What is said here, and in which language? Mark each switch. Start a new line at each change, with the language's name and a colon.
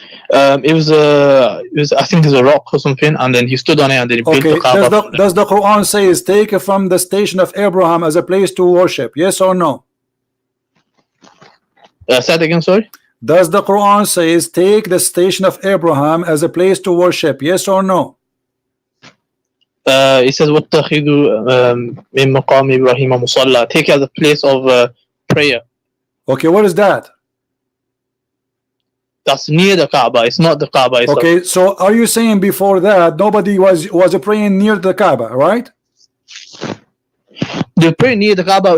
English: It was I think it's a rock or something, and then he stood on it and then he built the Kaaba. Does the Quran say is take from the station of Abraham as a place to worship? Yes or no? Say it again, sorry. Does the Quran say is take the station of Abraham as a place to worship? Yes or no? it says
Arabic: وَاتَّخِذُوا مِن مَقَامِ إِبْرَاهِيمَ مُصَلَّى.
English: Take as a place of prayer. Okay, what is that? That's near the Kaaba. It's not the Kaaba itself. Okay, so are you saying before that nobody was praying near the Kaaba, right? They pray near the Kaaba.